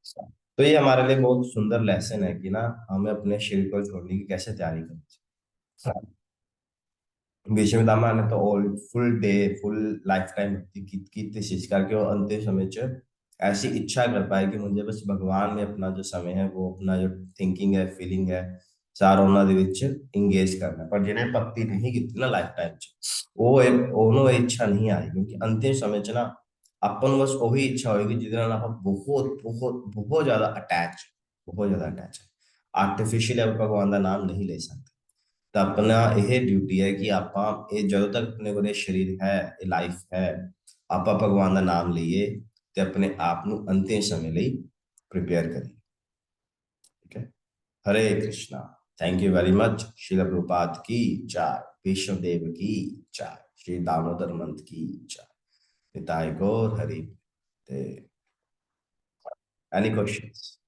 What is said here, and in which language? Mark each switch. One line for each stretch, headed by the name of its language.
Hindi: तो ये हमारे लिए बहुत सुंदर लेसन है कि ना हमें अपने शरीर को छोड़ने की कैसे तैयारी करनी चाहिए। भीष्म पितामह ने तो all full day full life time की कोशिश करके वो अंतिम समय च ऐसी इच्छा कर पाए कि मुझे बस भगवान में अपना जो समय है वो अपना जो थिंकिंग है फीलिंग है
Punjabi: ਸਾਰਾ ਉਹਨਾਂ ਦੇ ਵਿੱਚ ਇੰਗੇਜ ਕਰਨਾ। ਪਰ ਜਿਹਨੇ ਭਗਤੀ ਨਹੀਂ ਕੀਤੀ ਨਾ ਲਾਈਫ ਟਾਈਮ 'ਚ, ਉਹਨੂੰ ਇਹ ਇੱਛਾ ਨਹੀਂ ਆਈ, ਕਿਉਂਕਿ ਅੰਤਿਮ ਸਮੇਂ 'ਚ ਨਾ ਆਪਾਂ ਨੂੰ ਬਸ ਉਹੀ ਇੱਛਾ ਹੋਏਗੀ ਜਿਹਦੇ ਨਾਲ ਆਪਾਂ ਬਹੁਤ ਬਹੁਤ ਬਹੁਤ ਜ਼ਿਆਦਾ ਅਟੈਚ ਹੈ। ਆਰਟੀਫਿਸ਼ੀਅਲ ਆਪਾਂ ਭਗਵਾਨ ਦਾ ਨਾਮ ਨਹੀਂ ਲੈ ਸਕਦੇ। ਤਾਂ ਆਪਣਾ ਇਹ ਡਿਊਟੀ ਹੈ ਕਿ ਆਪਾਂ ਇਹ ਜਦੋਂ ਤੱਕ ਆਪਣੇ ਕੋਲ ਇਹ ਸਰੀਰ ਹੈ, ਇਹ ਲਾਈਫ ਹੈ, ਆਪਾਂ ਭਗਵਾਨ ਦਾ ਨਾਮ ਲਈਏ ਤੇ ਆਪਣੇ ਆਪ ਨੂੰ ਅੰਤਿਮ ਸਮੇਂ ਲਈ
Hindi: प्रिपेयर करिए, ठीक है। हरे Krishna.
English: Thank you very much.
Hindi: Srila Prabhupada की जय, वैष्णव देव की जय, श्री दामोदर मंथ की जय, निताय गौर हरि। Any questions?